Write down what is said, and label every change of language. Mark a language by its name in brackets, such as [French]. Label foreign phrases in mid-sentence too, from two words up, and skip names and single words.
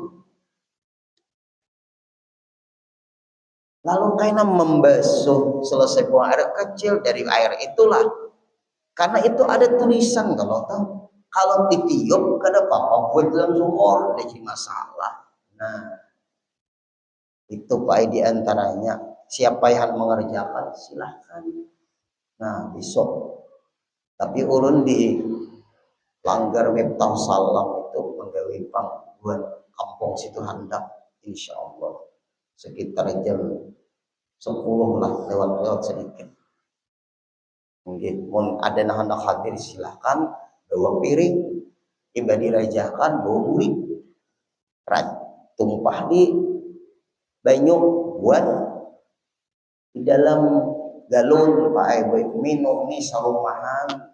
[Indonesian] Lalu karena membasuh selesai buang air kecil dari air itulah, karena itu ada tulisan kalau ditiup kada apa-apa buat dalam sumur, ada masalah. Nah itu Pak diantaranya, siapa yang mengerjakan silahkan. [Banjar] Nah besok, tapi ulun di Langgar Miftah Salam itu menggawe pang buat kampung situ Handap, insya Allah sekitar jam 10 lah, lewat sedikit. Mungkin ada yang hendak hadir silahkan, bawa piring, tiba dirajakan, bawa burik, tumpah di banyu buat di dalam galon Pak Ibu, minum nih sarumahan.